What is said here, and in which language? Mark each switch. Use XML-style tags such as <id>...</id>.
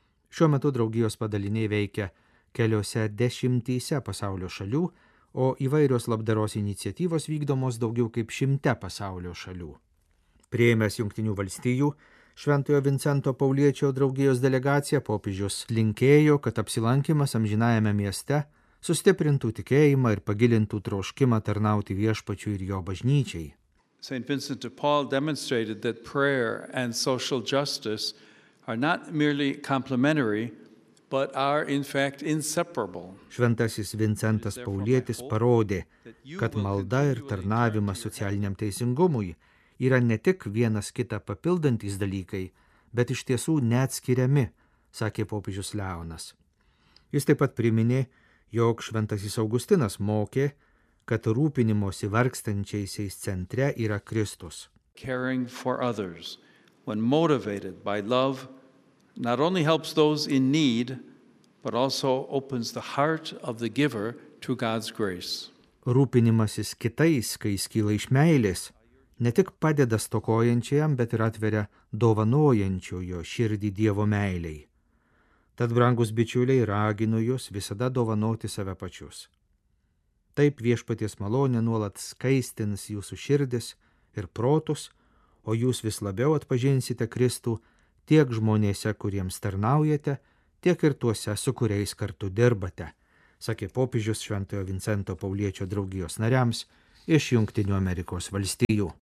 <lt>Šiuo metu draugijos padaliniai veikia keliose dešimtyse pasaulio šalių, o įvairios labdaros iniciatyvos vykdomos daugiau kaip 100 pasaulio šalių. Priėmęs Jungtinių valstijų, Šventojo Vincento Pauliečio draugijos delegacija popiežius linkėjo, kad apsilankimas amžinajame mieste sustiprintų tikėjimą ir pagilintų troškimą tarnauti Viešpačiui ir jo bažnyčiai.</lt> <en>Saint Vincent de Paul demonstrated that prayer and social justice are not merely complementary, but are in fact inseparable.</en> <lt>Šventasis Vincentas Paulietis parodė, kad malda ir tarnavimas socialiniam teisingumui yra ne tik vienas kitą papildantys dalykai, bet iš tiesų neatskiriami, sakė popiežius Leonas. Jis taip pat priminė, jog šventasis Augustinas mokė, kad rūpinimosi vargstančiaisiais centre yra Kristus.</lt> <en>Caring for others, when motivated by love, not only helps those in need, but also opens the heart of the giver to God's grace.</en> <lt>Rūpinimasis kitais, kai jis kyla iš meilės, ne tik padeda stokojančiajam, bet ir atveria dovanojančiojo širdį Dievo meiliai. Tad, brangus bičiuliai, raginu jūs visada dovanoti save pačius. Taip Viešpaties malonė nuolat skaistins jūsų širdis ir protus, o jūs vis labiau atpažinsite Kristų tiek žmonėse, kuriems tarnaujate, tiek ir tuose, su kuriais kartu dirbate, sakė popiežius Šventojo Vincento Pauliečio draugijos nariams iš Jungtinių Amerikos valstijų.</lt>